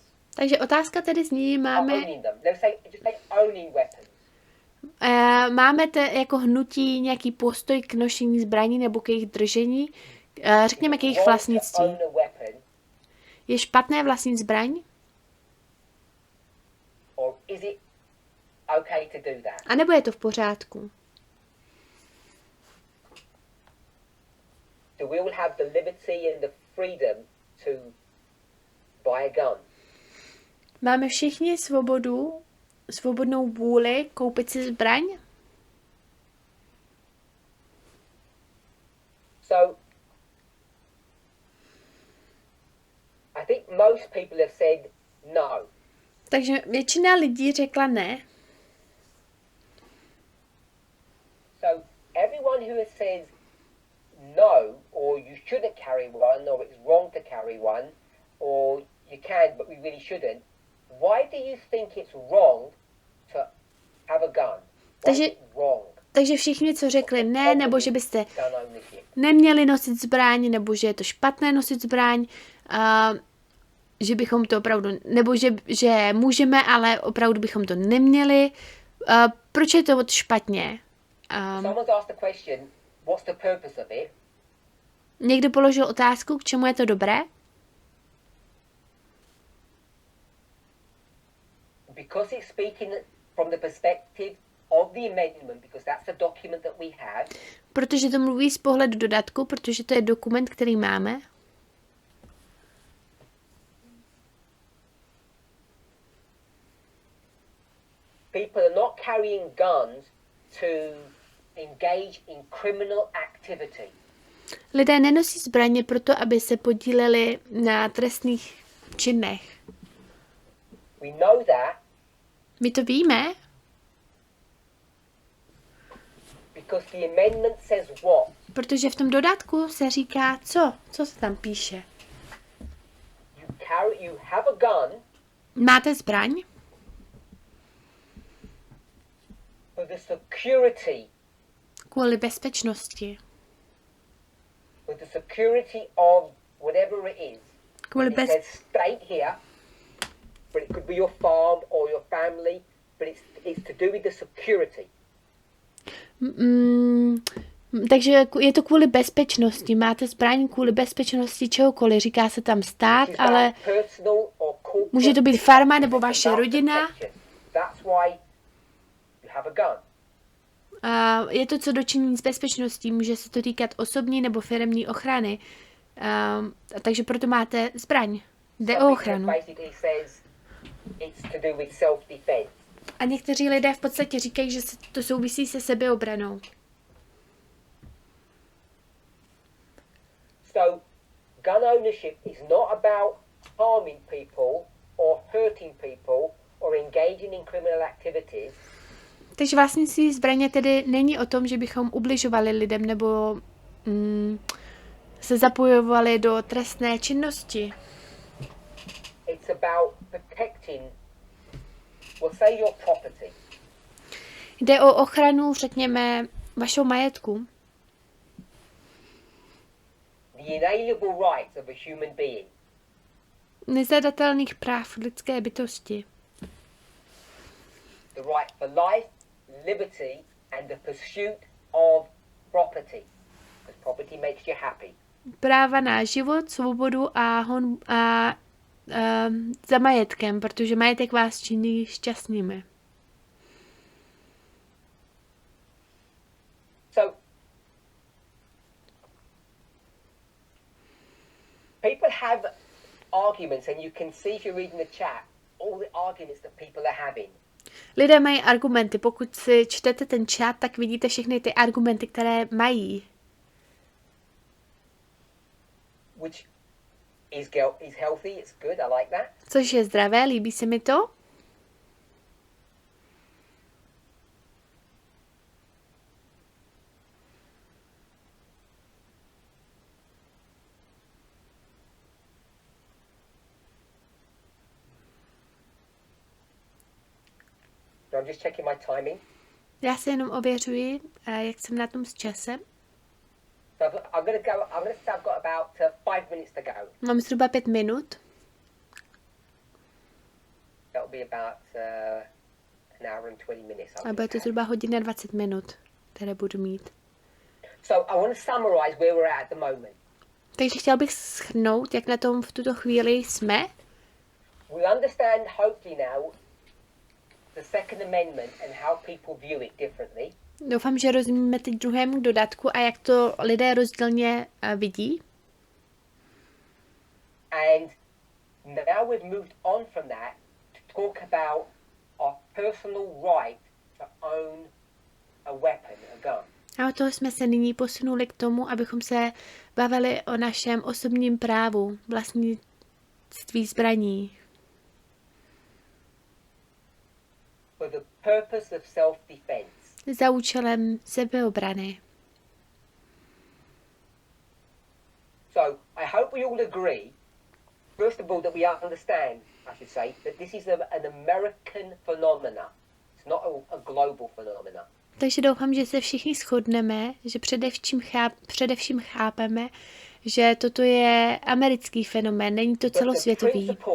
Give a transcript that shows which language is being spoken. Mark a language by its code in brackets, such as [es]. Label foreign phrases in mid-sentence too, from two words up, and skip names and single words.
[cs] Takže otázka tedy zní, máme jako hnutí nějaký postoj k nošení zbraní nebo k jejich držení, řekněme k jejich vlastnictví. Je špatné vlastnit zbraň? A nebo je to v pořádku? [en] Do we all have the liberty and the freedom to buy a gun? [cs] Máme všichni svobodnou vůli koupit si zbraň? [en] So, I think most people have said no. [cs] Takže většina lidí řekla ne. [en] So, everyone who has said no, or you shouldn't carry one, or it's wrong to carry one, or you can, but we really shouldn't, why do you think it's wrong to have a gun? Why is it wrong? [cs] Takže všichni, co řekli ne, nebo že byste neměli nosit zbraň, nebo že je to špatné nosit zbraň, že bychom to opravdu, nebo že můžeme, ale opravdu bychom to neměli. Proč je to špatně? [en] Someone's asked the question, what's the purpose of it? [cs] Někdo položil otázku, k čemu je to dobré? [en] Because it's speaking from the perspective of the amendment, because that's the document that we have. [cs] Protože to mluví z pohledu dodatku, protože to je dokument, který máme. [en] People are not carrying guns to engage in criminal activity. [cs] Lidé nenosí zbraně proto, aby se podíleli na trestných činech. [en] We know that [cs] My to víme, [en] because the amendment says what? [cs] protože v tom dodatku se říká co? Co se tam píše? [en] You have a gun [cs] Máte zbraň [en] for the security, [cs] kvůli bezpečnosti. [en] for the security of whatever it is. [cs] Kvůli [en] It says state here, but it could be your farm or your family, but it's to do with the security. [cs] Takže je to kvůli bezpečnosti. Máte zbraň kvůli bezpečnosti čehokoliv. Říká se tam stát, ale může to být farma nebo vaše rodina. A je to co dočinění s bezpečností. Může se to týkat osobní nebo firemní ochrany. Takže proto máte zbraň. Jde o ochranu. A někteří lidé v podstatě říkají, že to souvisí se sebeobranou. [en] So, gun ownership is not about harming people or hurting people or engaging in criminal activities. [cs] Takže vlastnictví zbraně tedy není o tom, že bychom ubližovali lidem nebo se zapojovali do trestné činnosti. [en] It's about protecting, we'll say, your property. [cs] Jde o ochranu, řekněme, vašeho majetku. [en] The inalienable rights of a human being. [cs] Nezadatelných práv lidské bytosti. [en] The right for life, liberty and the pursuit of property. Because property makes you happy. [cs] Práva na život, svobodu a za majetkem, protože majetek vás činí šťastnými. [en] So, people have arguments, and you can see if you're reading the chat, all the arguments that people are having. [cs] Lidé mají argumenty. Pokud si čtete ten chat, tak vidíte všechny ty argumenty, které mají. [en] Which is healthy, it's good, I like that. [cs] Což je zdravé, líbí se mi to. [en] So I'm just checking my timing. [cs] Já se jenom ověřuji, jak jsem na tom s časem. [en] So I'm going to say I've got about 5 minutes to go. [cs] Mám zhruba 5 minut. [en] That'll be about an hour and 20 minutes. [cs] A bude to zhruba hodina 20 minut, které budu mít. [en] So I want to summarize where we're at the moment. [cs] Takže chtěl bych shrnout, jak na tom v tuto chvíli jsme. [en] We understand hopefully now the Second Amendment and how people view it differently. [cs] Doufám, že rozumíme teď druhému dodatku a jak to lidé rozdílně vidí. [en] And now we've moved on from that to talk about our personal right to own a weapon, a gun. [cs] A od toho jsme se nyní posunuli k tomu, abychom se bavili o našem osobním právu, vlastnictví zbraní. [en] For the purpose of self-defense. [cs] Za účelem sebeobrany. [en] So, I hope we all agree, first of all, that we understand, I should say, that this is an American phenomena. It's not a global phenomena. [cs] Takže doufám, že se všichni shodneme, že především chápeme, že toto je americký fenomén, není to celosvětový.